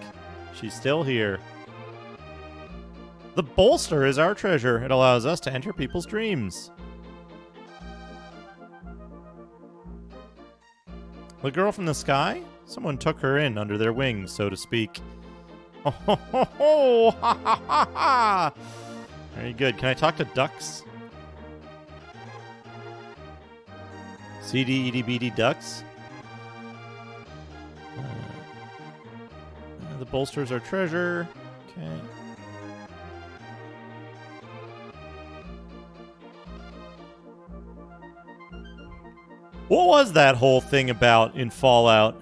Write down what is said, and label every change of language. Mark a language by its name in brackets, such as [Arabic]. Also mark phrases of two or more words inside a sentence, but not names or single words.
[English] She's still here. The bolster is our treasure. It allows us to enter people's dreams. The girl from the sky? Someone took her in under their wings, so to speak. Oh, ho, ho, ho. Ha, ha, ha, ha. Very good. Can I talk to ducks? CD, EDBD ducks? The bolster's our treasure. Okay. What was that whole thing about in Fallout?